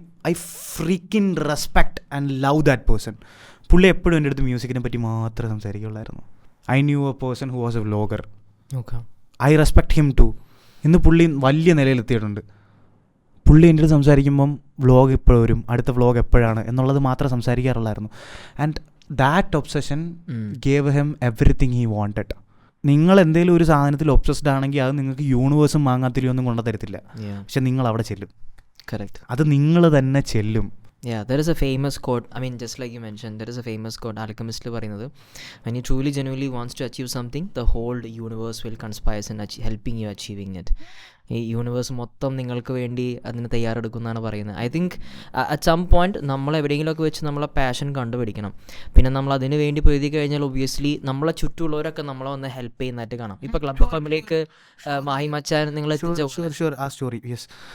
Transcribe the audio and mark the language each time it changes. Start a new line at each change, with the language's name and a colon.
English: I freaking respect and love that person.
Malayalam: പുള്ളി എപ്പോഴും എൻ്റെ അടുത്ത് മ്യൂസിക്കിനെ പറ്റി മാത്രമേ സംസാരിക്കുള്ളായിരുന്നു.
English: I knew a person who was a vlogger. I respect him too.
Malayalam: ഇന്ന് പുള്ളി വലിയ നിലയിലെത്തിയിട്ടുണ്ട്. പുള്ളി എൻ്റെ അടുത്ത് സംസാരിക്കുമ്പം വ്ലോഗ് എപ്പോഴും വരും, അടുത്ത വ്ലോഗ് എപ്പോഴാണ് എന്നുള്ളത് മാത്രമേ സംസാരിക്കാറുള്ളായിരുന്നു.
English: And that obsession gave him everything he wanted.
Malayalam: നിങ്ങൾ എന്തെങ്കിലും ഒരു സാധനത്തിൽ ഒബ്സസ്ഡ് ആണെങ്കിൽ അത് നിങ്ങൾക്ക് യൂണിവേഴ്സും മാങ്ങാത്തിരിയൊന്നും കൊണ്ടു തരത്തില്ല. പക്ഷെ നിങ്ങൾ അവിടെ ചെല്ലും.
English: Correct.
Malayalam: അത് നിങ്ങൾ തന്നെ ചെല്ലും.
English: Yeah, there is a famous quote. I mean, just like you mentioned, there is a famous quote Alchemist പറയുന്നത്, when you truly genuinely wants to achieve something, the whole universe will conspire in helping you achieving it.
Malayalam: ഈ universe മൊത്തം നിങ്ങൾക്ക് വേണ്ടി അതിന് തയ്യാറെടുക്കുന്നതാണ് പറയുന്നത്.
English: I think at some point
Malayalam: നമ്മൾ എവിടെയെങ്കിലുമൊക്കെ വെച്ച് നമ്മളെ പാഷൻ കണ്ടുപിടിക്കണം. പിന്നെ നമ്മൾ അതിന് വേണ്ടി പൊരുതി കഴിഞ്ഞാൽ ഒബ്വിയസ്ലി നമ്മളെ ചുറ്റുമുള്ളവരൊക്കെ നമ്മളെ വന്ന് ഹെൽപ്പ് ചെയ്യുന്നതായിട്ട് കാണാം. ഇപ്പോൾ ക്ലബ് ഓഫ് ഫാമിലിക്ക് മാഹി മച്ചാൻ നിങ്ങൾ ആ സ്റ്റോറി യെസ്.